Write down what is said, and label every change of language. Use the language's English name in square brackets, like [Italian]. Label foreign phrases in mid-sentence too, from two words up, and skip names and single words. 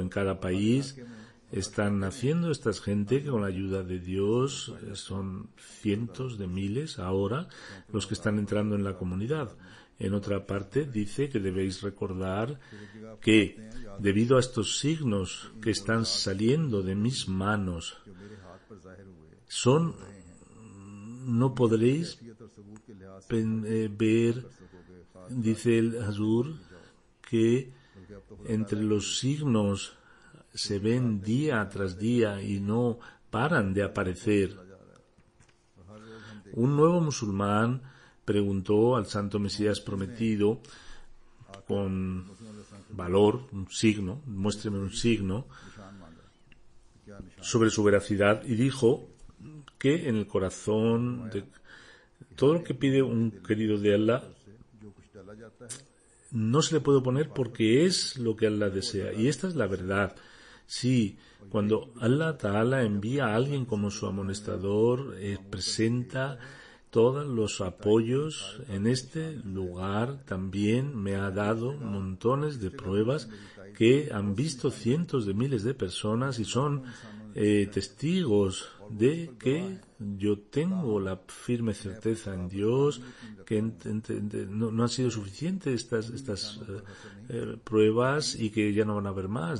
[Spanish] En cada país están naciendo estas gente que con la ayuda de Dios son cientos de miles ahora los que están entrando en la comunidad. En otra parte dice que debéis recordar que debido a estos signos que están saliendo de mis manos, [Urdu] جو میرے ہاتھ پر ظاہر ہوئے [Spanish] son, no podréis [Urdu] حیثیت اور ثبوت کے لحاظ سے [Spanish] ver, [Urdu] سکو گے خاص [Spanish] dice el Hazur, que [Urdu] بلکہ اب تو [Spanish] entre los signos se ven día tras día y no paran de aparecer. Un nuevo musulmán preguntó al santo Mesías prometido con valor, un signo, muéstreme un signo, [Urdu] نشان مانگا کیا نشان [Spanish] sobre su veracidad, y dijo que en el corazón de todo lo que pide un querido de Allah [Urdu] سے جو کچھ ڈالا جاتا ہے [Spanish] no se le puede oponer porque es lo que Allah desea. Y esta es la verdad. Sí, cuando Allah Ta'ala envía a alguien como su amonestador, presenta todos los apoyos. En este lugar también me ha dado montones de pruebas que han visto cientos de miles de personas y son testigos de que yo tengo la firme certeza en Dios, que no han sido suficientes estas pruebas y que ya no van a haber más.